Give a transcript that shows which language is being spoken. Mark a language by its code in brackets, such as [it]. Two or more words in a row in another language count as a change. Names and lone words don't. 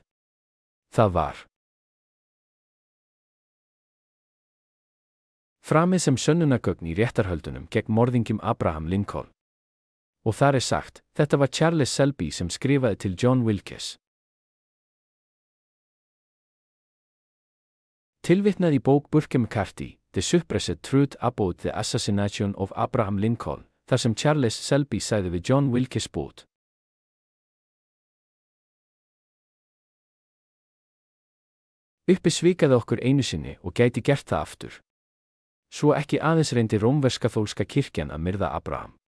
[is] Það var framið sem sönnunargögn í réttarhöldunum gegn morðingjum Abraham Lincoln. Og þar sagt, þetta var Charles Selby sem skrifaði til John Wilkes. Tilvitnað í bók Burke McCarthy, [en] The Suppressed Truth About the Assassination of Abraham Lincoln, [is] þar sem Charles Selby sagði við John Wilkes Booth. Uppi svikaði okkur einu sinni og gæti gert það aftur. Svo ekki aðeins reyndi rómversk-kaþólska kirkjan að myrða Abraham.